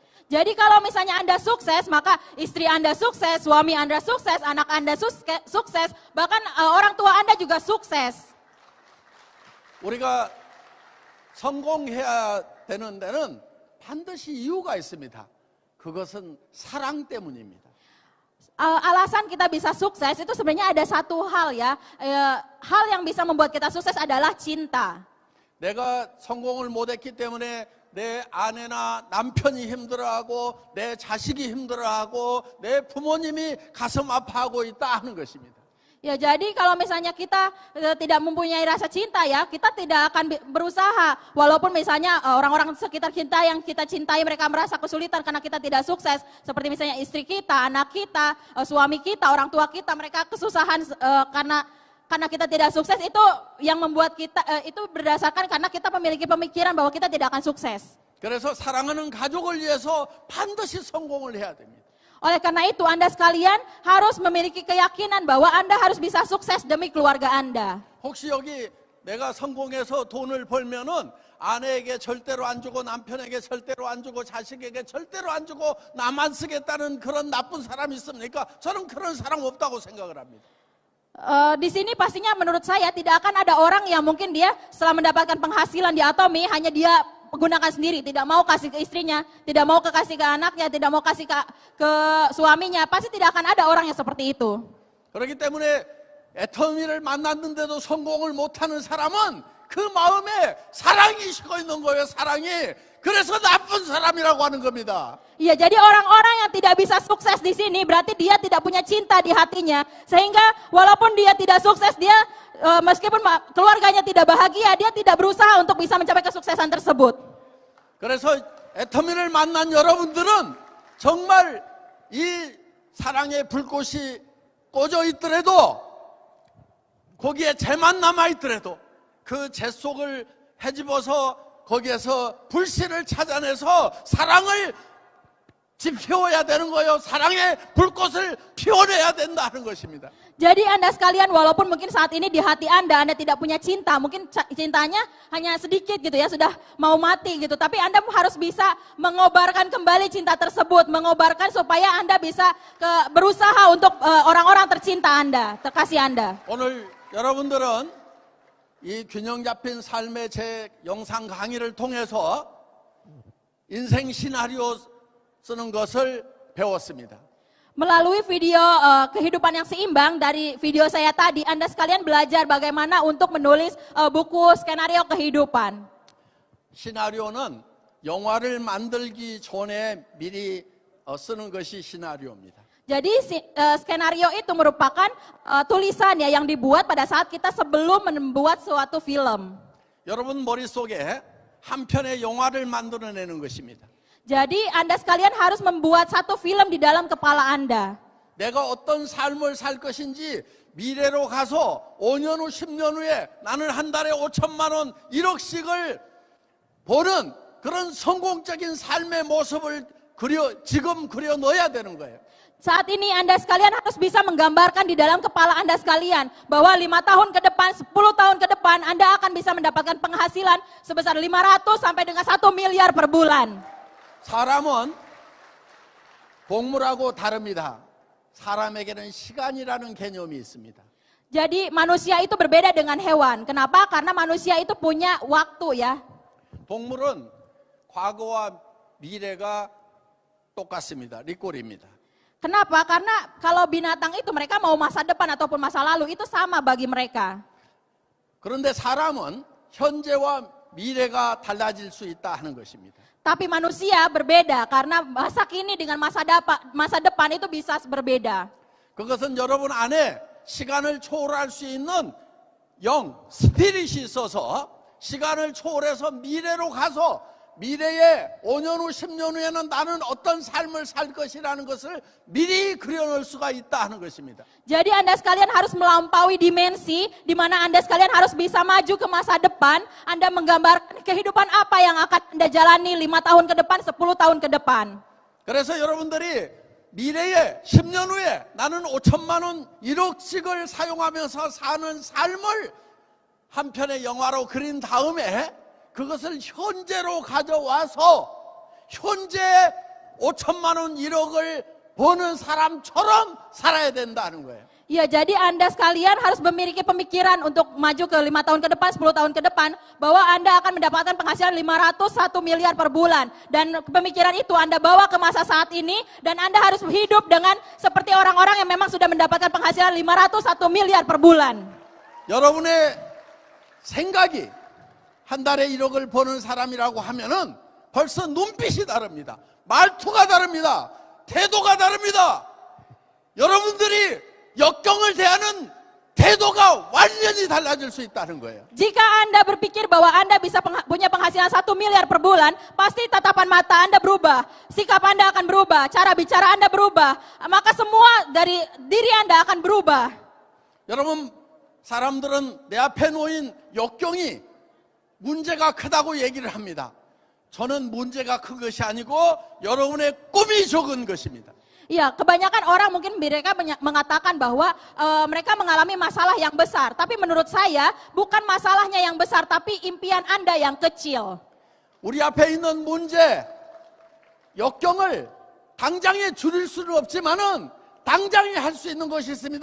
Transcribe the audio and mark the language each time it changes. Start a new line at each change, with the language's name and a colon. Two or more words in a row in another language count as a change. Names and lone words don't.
Indonesian: Jadi kalau misalnya Anda sukses, maka istri Anda sukses, suami Anda sukses, anak Anda sukses, bahkan orang tua Anda juga sukses.
Korean: 우리가 성공해야 되는 데는 반드시 이유가 있습니다. 그것은 사랑 때문입니다.
Indonesian: Alasan kita bisa sukses itu sebenarnya ada satu hal ya. Hal yang bisa membuat kita sukses adalah cinta.
Korean: 내가 성공을 못했기 때문에 내 아내나 남편이 힘들어하고 내 자식이 힘들어하고 내 부모님이 가슴 아파하고 있다 하는 것입니다.
Indonesian: Ya, jadi kalau misalnya kita tidak mempunyai rasa cinta ya, kita tidak akan berusaha. Walaupun misalnya orang-orang sekitar kita yang kita cintai mereka merasa kesulitan karena kita tidak sukses. Seperti misalnya istri kita, anak kita, suami kita, orang tua kita, mereka kesusahan karena kita tidak sukses. Itu yang membuat kita, itu berdasarkan karena kita memiliki pemikiran bahwa kita tidak akan sukses.
Korean: 그래서 사랑하는 가족을 위해서 반드시 성공을 해야 됩니다.
Indonesian: Oleh karena itu Anda sekalian harus memiliki keyakinan bahwa Anda harus bisa sukses demi keluarga Anda.
Korean: 혹시 여기 내가 성공해서 돈을 벌면은 아내에게 절대로 안 주고 남편에게 절대로 안 주고 자식에게 절대로 안 주고 나만 쓰겠다는 그런 나쁜 사람이 있습니까? 저는 그런 사람 없다고 생각을 합니다.
Indonesian: Di sini pastinya menurut saya tidak akan ada orang yang mungkin dia setelah mendapatkan penghasilan di Atomi hanya dia gunakan sendiri, tidak mau kasih ke istrinya, tidak mau kasih ke anaknya, tidak mau kasih ke suaminya. Pasti tidak akan ada orang yang seperti itu.
Korean: 그렇기 때문에 애터미를 만났는데도 성공을 못하는 사람은 그 마음에 사랑이 식어 있는 거예요. 사랑이. 그래서 나쁜 사람이라고 하는 겁니다.
Indonesian: Iya, jadi orang-orang yang tidak bisa sukses di sini berarti dia tidak punya cinta di hatinya. Sehingga walaupun dia tidak sukses, dia meskipun keluarganya tidak bahagia, dia tidak berusaha untuk bisa mencapai kesuksesan tersebut.
Korean: 그래서 애터미를 만난 여러분들은 정말 이 사랑의 불꽃이 꺼져 있더라도 거기에 재만 남아 있더라도 그 재 속을 헤집어서 거기에서 불씨를 찾아내서 사랑을 지피워야 되는 거예요. 사랑의 불꽃을 피워내야 된다는 것입니다.
Indonesian: Jadi Anda sekalian, walaupun mungkin saat ini di hati Anda tidak punya cinta, mungkin cintanya hanya sedikit gitu ya, sudah mau mati gitu. Tapi Anda harus bisa mengobarkan kembali cinta tersebut, mengobarkan supaya Anda bisa berusaha untuk orang-orang tercinta Anda, terkasih Anda.
Korean: 오늘 여러분들은 이 균형 잡힌 삶의 제 영상 강의를 통해서 인생 시나리오 쓰는 것을 배웠습니다.
Indonesian: Melalui video kehidupan yang seimbang dari video saya tadi, Anda sekalian belajar bagaimana untuk menulis buku skenario kehidupan.
Korean: 시나리오는 영화를 만들기 전에 미리 쓰는 것이 시나리오입니다.
Indonesian: Jadi skenario itu merupakan tulisan ya yang dibuat pada saat kita sebelum membuat suatu film.
Korean: 여러분 머릿속에 한 편의 영화를 만들어내는 것입니다.
Indonesian: Jadi Anda sekalian harus membuat satu film di dalam kepala Anda.
Korean: 내가 어떤 삶을 살 것인지 미래로 가서 5년 후 10년 후에 나는 한 달에 5천만 원 1억씩을 버는 그런 성공적인 삶의 모습을 지금 그려 넣어야 되는 거예요.
Indonesian: Saat ini Anda sekalian harus bisa menggambarkan di dalam kepala Anda sekalian bahwa 5 tahun ke depan, 10 tahun ke depan Anda akan bisa mendapatkan penghasilan sebesar 500 sampai dengan 1 miliar per bulan.
Korean: 사람은 동물하고 다릅니다. 사람에게는 시간이라는 개념이 있습니다.
Indonesian: Jadi manusia itu berbeda dengan hewan. Kenapa? Karena manusia itu punya waktu ya.
Korean: 동물은 과거와 미래가 똑같습니다. 리꼴입니다.
Indonesian: Kenapa? Karena kalau binatang itu mereka mau masa depan ataupun masa lalu itu sama bagi mereka.
Korean: 그런데 사람은 현재와 미래가 달라질 수 있다 하는 것입니다.
Indonesian: Tapi manusia berbeda karena masa kini dengan masa depan itu bisa berbeda.
Korean: 그것은 여러분 안에 시간을 초월할 수 있는 스피릿이 있어서 시간을 초월해서 미래로 가서 미래에 5년 후 10년 후에는 나는 어떤 삶을 살 것이라는 것을 미리 그려놓을 수가 있다 하는 것입니다.
Indonesian: Jadi Anda sekalian harus melampaui dimensi di mana Anda sekalian harus bisa maju ke masa depan. Anda menggambarkan kehidupan apa yang akan Anda jalani 5 tahun ke depan, 10 tahun ke depan.
Korean: 그래서 여러분들이 미래에 10년 후에 나는 5천만 원 1억씩을 사용하면서 사는 삶을 한 편의 영화로 그린 다음에 그것을 현재로 가져와서 현재 5천만 원 1억을 버는 사람처럼 살아야 된다는 거예요.
Indonesian: Ya, jadi Anda sekalian harus memiliki pemikiran untuk maju ke 5 tahun ke depan, 10 tahun ke depan, bahwa Anda akan mendapatkan penghasilan 501 miliar per bulan. Dan pemikiran itu Anda bawa ke masa saat ini, dan Anda harus hidup dengan seperti orang-orang yang memang sudah mendapatkan penghasilan 501 miliar per bulan.
Korean: 여러분의 생각이 한 달에 1억을 버는 사람이라고 하면은 벌써 눈빛이 다릅니다. 말투가 다릅니다. 태도가 다릅니다. 여러분들이 역경을 대하는 태도가 완전히 달라질 수 있다는 거예요.
Indonesian: Jika Anda berpikir bahwa Anda bisa punya penghasilan 1 miliar per bulan, pasti tatapan mata Anda berubah, sikap Anda akan berubah, cara bicara Anda berubah, maka semua dari diri Anda akan berubah.
Korean: 여러분, 사람들은 내 앞에 놓인 역경이 문제가 크다고 얘기를 합니다. 저는 문제가 큰 것이 아니고 여러분의 꿈이 적은 것입니다.
Indonesian: Iya, kebanyakan orang mungkin mereka mengatakan bahwa mereka mengalami masalah yang besar. Tapi menurut saya bukan masalahnya yang besar, tapi impian Anda yang kecil.
Korean: 우리 앞에 있는 문제, 역경을 당장에 줄일 수는 없지만은 당장에 할 수 있는 것이 있습니다.